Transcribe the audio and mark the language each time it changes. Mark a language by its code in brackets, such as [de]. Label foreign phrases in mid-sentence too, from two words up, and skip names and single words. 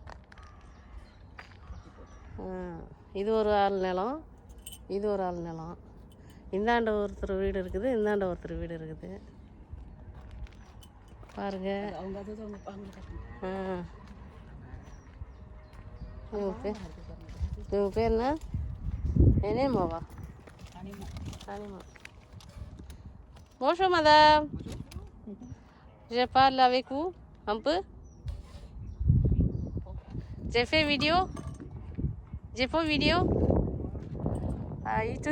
[ta] இது ஒரு ஆள் நிலம், இது ஒரு ஆள் நிலம். இந்தாண்ட ஒருத்தர் வீடு இருக்குது, இந்தாண்ட ஒருத்தர் வீடு இருக்குது பாருங்க. இவங்க பேர் என்ன? Enema. Anima. [fr] Bonjour madame. Je parle avec vous un peu. J'ai fait vidéo. J'ai fait vidéo. À YouTube.